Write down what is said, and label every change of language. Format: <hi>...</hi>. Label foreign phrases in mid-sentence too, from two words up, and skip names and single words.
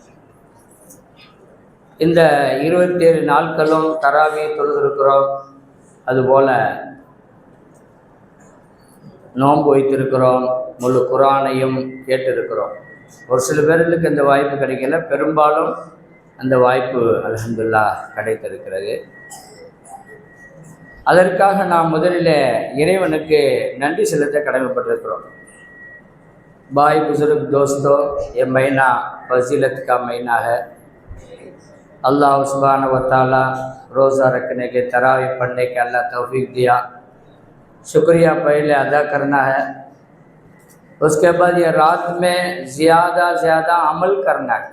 <ta>இந்த 27 நாட்களும் தராவி தொழுதிருக்கிறோம், அதுபோல் நோன்பு வைத்திருக்கிறோம், முழு குர்ஆனையும் கேட்டிருக்கிறோம். ஒரு சில பேர்களுக்கு இந்த வாய்ப்பு கிடைக்கல, பெரும்பாலும் அந்த வாய்ப்பு அல்ஹம்துலில்லாஹ் கிடைத்திருக்கிறது. அதற்காக நாம் முதலில் இறைவனுக்கு நன்றி செலுத்த கடமைப்பட்டிருக்கிறோம்.</ta> <hi>भाई बुजुर्ग दोस्तों, ये महीना फजीलत का महीना है।</hi> <ar>الله سبحانه وتعالى</ar> <hi>रोज़ा रखने के, तरावी पढ़ने के अल्लाह तौफीक दिया, शुक्रिया पहले अदा करना है। उसके बाद ये रात में ज़्यादा अमल करना है।</hi>